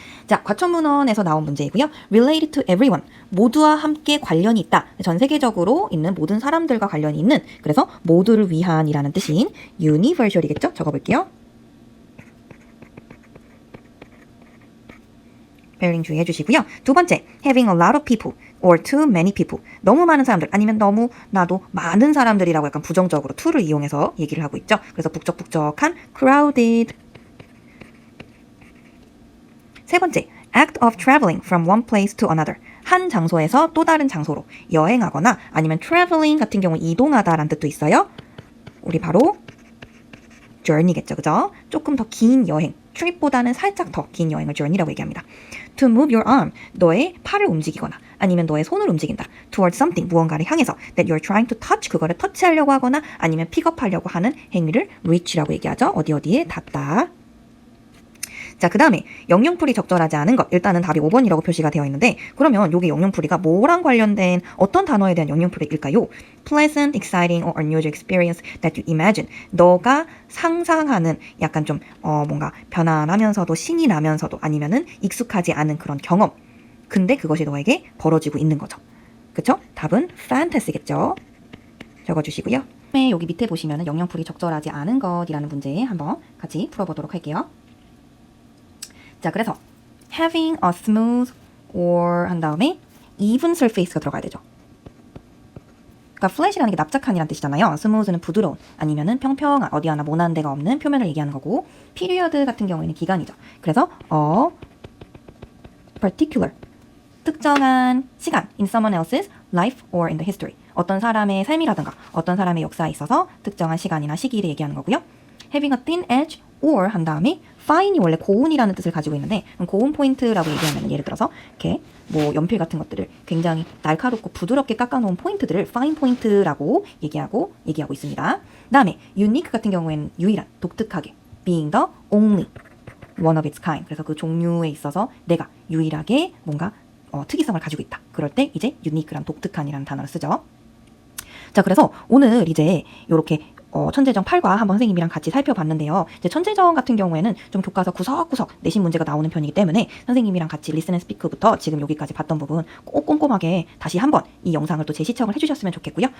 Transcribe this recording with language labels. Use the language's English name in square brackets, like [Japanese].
[Korean] 자, 과천문헌에서 나온 문제이고요. [English] Related to everyone. [Korean] 모두와 함께 관련이 있다. 전 세계적으로 있는 모든 사람들과 관련이 있는 그래서 모두를 위한이라는 뜻인 universal이겠죠? 적어볼게요. 스펠링 주의해 주시고요. 두 번째, [English] having a lot of people or too many people. [Korean] 너무 많은 사람들 아니면 너무 나도 많은 사람들이라고 약간 부정적으로 to를 이용해서 얘기를 하고 있죠. 그래서 북적북적한 crowded. [English] 세 번째, act of traveling from one place to another. [Korean] 한 장소에서 또 다른 장소로 여행하거나 아니면 traveling 같은 경우 이동하다라는 뜻도 있어요. 우리 바로 journey겠죠, 그죠? 조금 더 긴 여행, trip보다는 살짝 더 긴 여행을 journey라고 얘기합니다. [English] To move your arm, [Korean] 너의 팔을 움직이거나 아니면 너의 손을 움직인다. [English] Towards something, [Korean] 무언가를 향해서 [English] that you're trying to touch, [Korean] 그거를 터치하려고 하거나 아니면 픽업하려고 하는 행위를 reach라고 얘기하죠. 어디에 닿다. 자, 그 다음에 영영풀이 적절하지 않은 것. 일단은 답이 5번이라고 표시가 되어 있는데 그러면 여기 영영풀이가 뭐랑 관련된 어떤 단어에 대한 영영풀이일까요? [English] Pleasant, exciting or unusual experience that you imagine. [Korean] 너가 상상하는 약간 좀 뭔가 편안하면서도 신이 나면서도 아니면은 익숙하지 않은 그런 경험. 근데 그것이 너에게 벌어지고 있는 거죠. 그쵸? 답은 fantasy겠죠. 적어주시고요. 네, 여기 밑에 보시면은 영영풀이 적절하지 않은 것이라는 문제 한번 같이 풀어보도록 할게요. 자, 그래서 [English] having a smooth or [Korean] 한 다음에 [English] even surface [Korean] 가 들어가야 되죠. 그러니까 flat이라는 게 납작한이라는 뜻이잖아요. smooth는 부드러운 아니면은 평평한 어디 하나 모난 데가 없는 표면을 얘기하는 거고 period 같은 경우에는 기간이죠. 그래서 particular 특정한 시간 [English] in someone else's life or in the history [Korean] 어떤 사람의 삶이라든가 어떤 사람의 역사에 있어서 특정한 시간이나 시기를 얘기하는 거고요. [English] having a thin edge or [Korean] 한 다음에 fine이 원래 고운이라는 뜻을 가지고 있는데 고운 포인트라고 얘기하면 예를 들어서 이렇게 뭐 연필 같은 것들을 굉장히 날카롭고 부드럽게 깎아놓은 포인트들을 fine 포인트라고 얘기하고 있습니다. 그다음에 unique 같은 경우에는 유일한, 독특하게 [English] being the only one of its kind. [Korean] 그래서 그 종류에 있어서 내가 유일하게 뭔가 특이성을 가지고 있다. 그럴 때 이제 unique란 독특한이라는 단어를 쓰죠. 자, 그래서 오늘 이제 이렇게 천재정 8과 한번 선생님이랑 같이 살펴봤는데요. 이제 천재정 같은 경우에는 좀 교과서 구석구석 내신 문제가 나오는 편이기 때문에 선생님이랑 같이 리슨 앤 스피크부터 지금 여기까지 봤던 부분 꼭 꼼꼼하게 다시 한번 이 영상을 또 재시청을 해주셨으면 좋겠고요.